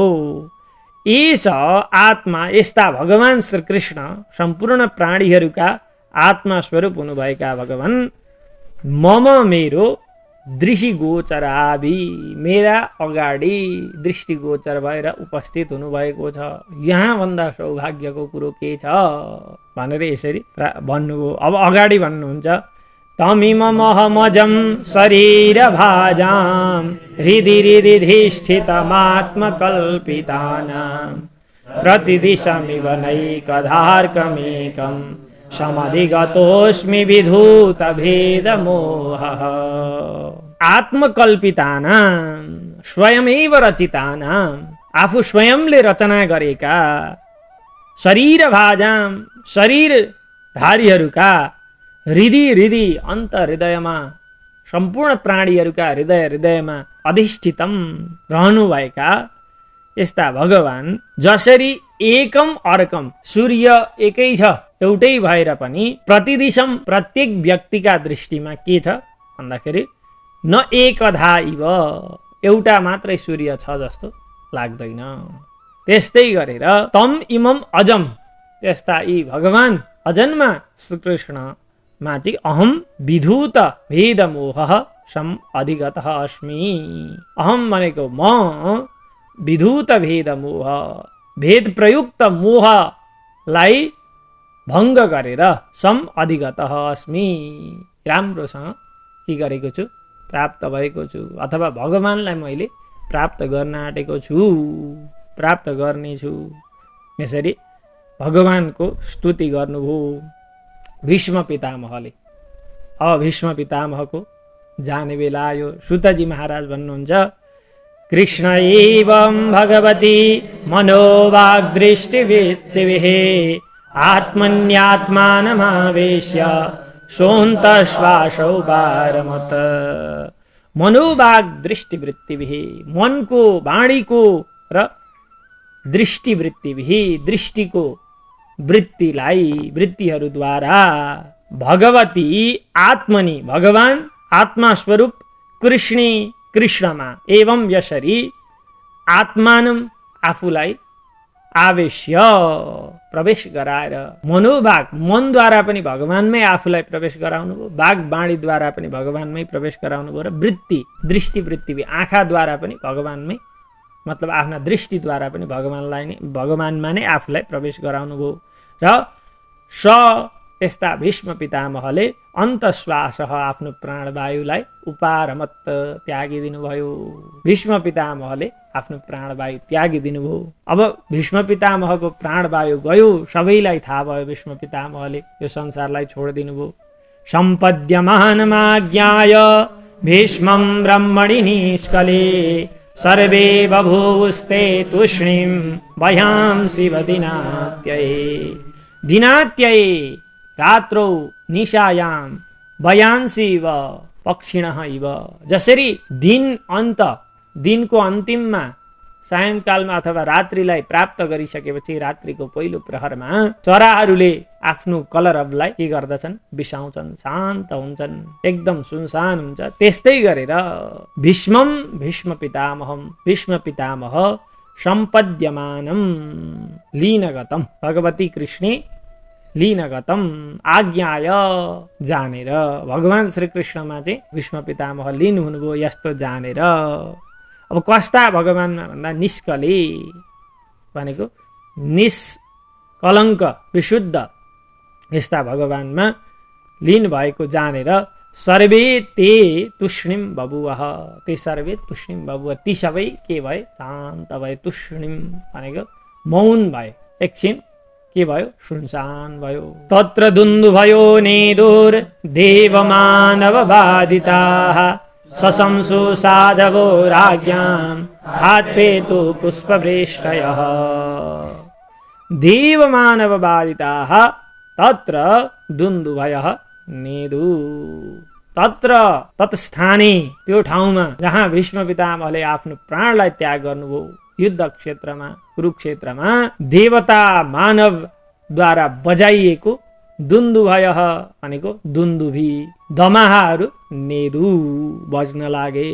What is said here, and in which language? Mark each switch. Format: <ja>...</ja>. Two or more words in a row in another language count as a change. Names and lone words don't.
<sa>एष आत्मा,</sa> <ne>यस्ता भगवान श्रीकृष्ण सम्पूर्ण प्राणीहरूका आत्मा स्वरूप हुनुभएका भगवान मम मेरो दृष्टिगोचराभि, मेरा अगाडि दृष्टिगोचर भएर उपस्थित हुनुभएको छ। यहाँभन्दा सौभाग्यको कुरो के छ भनेर यसरी भन्नुभयो। अब अगाडि भन्नुहुन्छ,</ne> <sa>तमिममहमजं शरीरभाजां हृदि हृदिधिष्ठितमात्मकल्पितानां प्रतिदिशमिव नैकधार्कमेकं समधिगतोऽस्मि विधूतभेदमोहः। आत्मकल्पितानां स्वयमेव रचितानां,</sa> <ne>आफू स्वयंले रचना गरेका शरीरभाजां शरीरधारीहरूका</ne> <sa>हृदि हृदि</sa> <ne>अन्त हृदयमा, सम्पूर्ण प्राणीहरूका हृदय हृदयमा अधिष्ठितम रहनुभएका यस्ता भगवान जसरी</ne> <sa>एकम अर्कम,</sa> <ne>सूर्य एकै छ एउटै भएर पनि प्रतिदिशम प्रत्येक व्यक्तिका दृष्टिमा के छ भन्दाखेरि</ne> <sa>न एकधा इव,</sa> <ne>एउटा मात्रै सूर्य छ जस्तो लाग्दैन। त्यस्तै गरेर</ne> <sa>तम इमम अजम,</sa> <ne>त्यस्ता यी भगवान अजन्मा श्रीकृष्णमा चाहिँ</ne> <sa>अहम विधूत भेदमोह सम अधिगतः अस्मि।</sa> <ne>अहम भनेको म,</ne> <sa>विधूत भेदमोह</sa> <ne>भेद प्रयुक्त मोहलाई भङ्ग गरेर</ne> <sa>सम अधिगतः अस्मि,</sa> <ne>राम्रोसँग के गरेको छु, प्राप्त भएको छु, अथवा भगवानलाई मैले प्राप्त गर्न आँटेको छु, प्राप्त गर्नेछु। यसरी भगवानको स्तुति गर्नुभयो भीष्म पितामहले। अब भीष्म पितामहको जाने बेला आयो। सुतजी महाराज भन्नुहुन्छ,</ne> <sa>कृष्ण एवं भगवती मनोवाग्दृष्टिविद्भिः आत्मन्यात्मानमावेश्य सोऽन्तश्वासौ पारमत। मनोवाग दृष्टिवृत्तिभिः,</sa> <ne>मनको वाणीको र दृष्टिवृत्तिभिः, दृष्टिको वृत्तिलाई, वृत्तिहरूद्वारा</ne> <sa>भगवती आत्मनि,</sa> <ne>भगवान आत्मा स्वरूप कृष्णे, कृष्णमा, एवं यसरी आत्मानम आफूलाई आवेश्य प्रवेश गराएर, मनोवाग मनद्वारा पनि भगवानमै आफूलाई प्रवेश गराउनु भयो, वाग वाणीद्वारा पनि भगवानमै प्रवेश गराउनु भयो, र वृत्ति दृष्टिवृत्ति आँखाद्वारा पनि भगवानमै, मतलब आफ्ना दृष्टिद्वारा पनि भगवानमा नै आफूलाई प्रवेश गराउनु भयो। र स यस्ता भीष्म पितामहले अन्तश्वास आफ्नो प्राणवायुलाई उपारमत त्यागिदिनु भयो। भीष्म पितामहले आफ्नो प्राणवायु त्यागिदिनुभयो। अब भीष्म पितामहको प्राणवायु गयो, सबैलाई थाहा भयो। भीष्म पितामहले यो संसारलाई छोडिदिनु भयो।</ne> <sa>सम्पद्यमानमाज्ञाय भीष्मं ब्रह्मणि निष्कले सर्वे बभूवुस्ते तूष्णीं वयांसि दिनात्यये। दिनात्यये रात्रौ निशायां वयांसि इव पक्षिणः इव।</sa> <ne>जसरी दिन अन्त दिनको अन्तिममा सायंकालमा अथवा रात्रिलाई प्राप्त गरिसकेपछि रात्रिको पहिलो प्रहरमा चराहरूले आफ्नो कलरवलाई के गर्दछन्, बिसाउँछन्, शान्त हुन्छन्, एकदम सुनसान हुन्छ। त्यस्तै गरेर भीष्म पितामह</ne> <sa>सम्पद्यमानम लीनगतम, भगवती कृष्णे लीनगतम आज्ञाय,</sa> <ne>जानेर भगवान श्री कृष्णमा चाहिँ भीष्म पितामह लीन हुनुभयो यस्तो जानेर। अब कस्ता भगवानमा भन्दा निष्कले भनेको निष्कलङ्क विशुद्ध यस्ता भगवानमा लीन भएको जानेर</ne> <sa>सर्वे ते तुष्णिम बभुवः, ते सर्वे तुष्णिम बभुवः,</sa> <ne>ती सबै के भए, शान्त भए। तुष्णिम भनेको मौन भए, एकछिन के भयो, सुनसान भयो।</ne> <sa>तत्र दुन्दुभयो नेदुर देवमानवबाधिताः सशंसु साधवो राज्ञां खात्पेतु पुष्पवृष्टयः। देवमानवबाधिताः तत्र दुन्दुभयः नेदु, तत्र तत्स्थाने,</sa> <ne>त्यो ठाउँमा जहाँ भीष्म पितामहले आफ्नो प्राणलाई त्याग गर्नुभयो युद्ध क्षेत्रमा, कुरुक्षेत्रमा, देवता मानवद्वारा बजाइएको दुन्दुभयः भनेको दुन्दुभी, दमाहाहरू नेदु बज्न लागे।</ne>